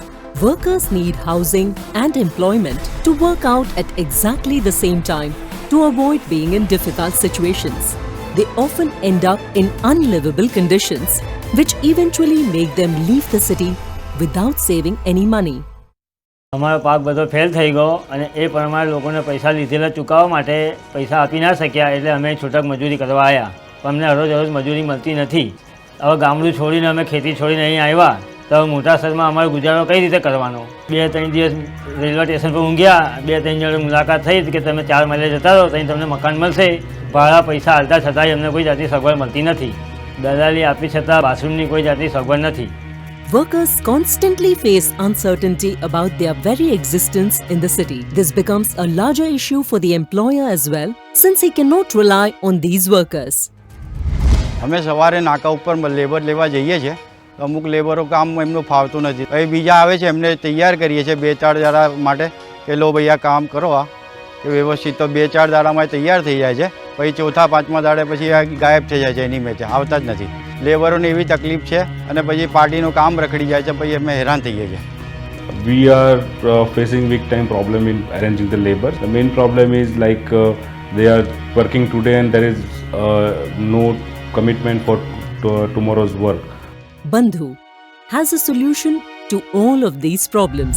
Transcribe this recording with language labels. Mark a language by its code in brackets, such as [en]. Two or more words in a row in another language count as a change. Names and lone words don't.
[en] Workers need housing and employment to work out at exactly the same time to avoid being in difficult situations. They often end up in unlivable conditions, which eventually make them leave the city without saving any money. [gu] અમારો પાક બધો ફેલ થઈ ગયો અને એ પ્રમાણે લોકોને પૈસા લીધેલા ચૂકવવા માટે પૈસા આપી ના શક્યા એટલે અમે છૂટક મજૂરી કરવા આવ્યા. પણ અમને હરોજ મજૂરી મળતી નથી. હવે ગામડું છોડીને અમે ખેતી છોડીને અહીં આવ્યા તો મોટા શહેરમાં અમારો ગુજારો કઈ રીતે કરવાનો? 2-3 દિવસ રેલવે સ્ટેશન પર ઊંઘ્યા, 2-3 જણ મુલાકાત થઈ કે તમે 4 માઇલે જતા રહો ત્યાં તમને મકાન મળશે. ભાડા પૈસા હાલતા છતાંય અમને કોઈ જાતની સગવડ મળતી નથી. દલાલી આપી છતાં બાથરૂમની કોઈ જાતની સગવડ નથી. [en] Workers constantly face uncertainty about their very existence in the city. This becomes a larger issue for the employer as well, since he cannot rely on these workers. [gu] અમે સવારે નાકા ઉપર લેબર લેવા જઈએ છીએ તો અમુક લેબરો કામ એમનું ફાવતું નથી. પછી બીજા આવે છે એમને તૈયાર કરીએ છીએ 2-4 દાડા માટે કે લો ભાઈ આ કામ કરો આ કે વ્યવસ્થિત તો 2-4 દાડામાં તૈયાર થઈ જાય છે. પછી 4-5મા દાડે પછી ગાયબ થઈ જાય છે, એની મેચે આવતા જ નથી. લેબરોને એવી તકલીફ છે અને પછી પાર્ટીનું કામ રખડી જાય છે, પછી અમે હેરાન થઈએ છીએ. [en] We are facing big time problem in arranging the labor. The main problem is like they are working today and there is no commitment for tomorrow's work. Bandhu has a solution to all of these problems.